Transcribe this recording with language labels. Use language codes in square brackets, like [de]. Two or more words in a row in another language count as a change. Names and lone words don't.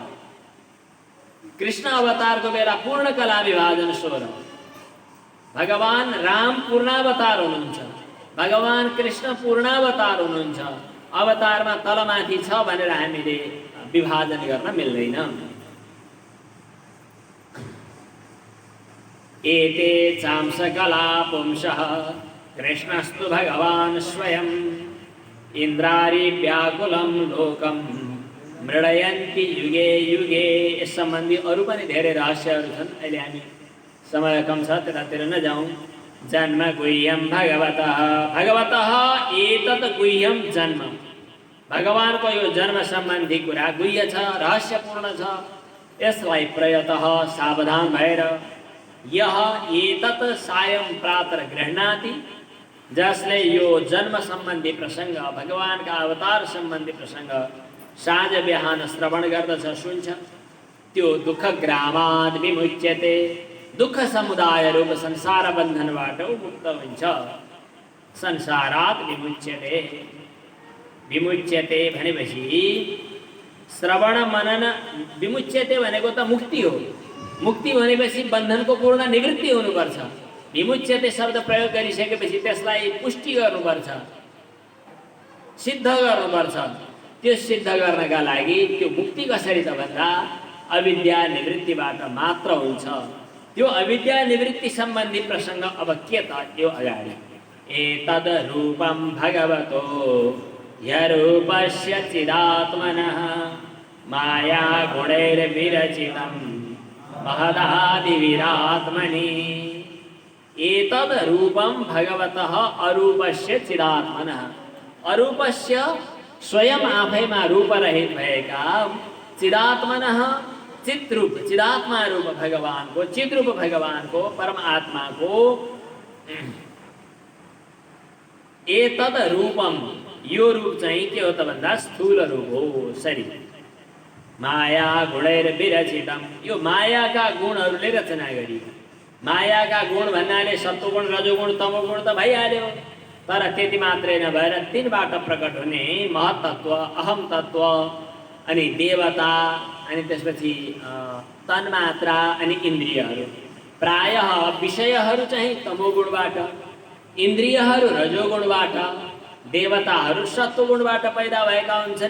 [ne] कृष्ण अवतारको बेला पूर्ण कला विभाजन 16। भगवान राम पूर्णावतार हुनुहुन्छ, भगवान कृष्ण पूर्णावतार हुनुहुन्छ। अवतारमा तलमाथि छ भनेर हामीले विभाजन गर्न मिल्दैन। [sa] एते चांसकला पुंसः कृष्णस्तु भगवान् स्वयं इन्द्रारि व्याकुलं लोकं मृडयन्ति युगे युगे। [ne] यस सम्बन्धी अरू पनि धेरै रहस्यहरू छन्, अहिले हामी समय कम छ त्यतातिर नजाउँ। [sa] जन्म गुह्यं भगवतः, भगवतः एतत् गुह्यं जन्म। [ne] भगवानको यो जन्म सम्बन्धी कुरा गुह्य छ, रहस्यपूर्ण छ। [sa] यसलाई प्रयतः [ne] सावधान भएर [sa] यह एतत् सायं प्रातः गृह्णाति, [ne] जसले यो जन्म सम्बन्धी प्रसङ्ग, भगवानका अवतार सम्बन्धी प्रसङ्ग साँझ बिहान श्रवण गर्दछ, सुन्छ, त्यो [sa] दुःखग्रामाद् विमुच्यते, [ne] दुःख समुदाय रूप संसार बन्धनबाट मुक्त हुन्छ। [sa] संसारात् विमुच्यते, विमुच्यते [ne] भनेपछि श्रवण मनन, विमुच्यते भनेको त मुक्ति हो। मुक्ति भनेपछि बन्धनको पूर्ण निवृत्ति हुनुपर्छ। विमुच्यते शब्द प्रयोग गरिसकेपछि त्यसलाई पुष्टि गर्नुपर्छ, सिद्ध गर्नुपर्छ। त्यो सिद्ध गर्नका लागि त्यो मुक्ति कसरी त भन्दा अविद्या निवृत्तिबाट मात्र हुन्छ। त्यो अविद्या निवृत्ति सम्बन्धी प्रसङ्ग अब के त, त्यो अगाडि। [sa] एतद् रूपं भगवतो ह्यरूपस्य चिदात्मनः माया गुणैर्विरचितं महदादिविरात्मनि। एतद् रूपं भगवतः अरूपस्य चिदात्मनः, अरूपस्य [ne] स्वयं आफैमा रूपरहित भएका चिदात्मनः, चिद्रूप चिदात्मा रूप भगवानको, चिद्रूप भगवानको, परमात्माको [sa] एतद् रूपम, [ne] यो रूप चाहिँ के हो त भन्दा स्थूल रूप हो, शरीर। [sa] माया गुणैर्विरचितम, [ne] यो मायाका गुणहरूले रचना गरी। मायाका गुण भन्नाले सत्वगुण रजोगुण तमोगुण त भइहाल्यो। तर त्यति मात्रै नभएर तिनबाट प्रकट हुने महत्त्व, अहम तत्त्व, अनि देवता, अनि त्यसपछि तन्मात्रा अनि इन्द्रियहरू, प्रायः विषयहरू चाहिँ तमोगुणबाट, इन्द्रियहरू रजोगुणबाट, देवताहरू सत्वगुणबाट पैदा भएका हुन्छन्।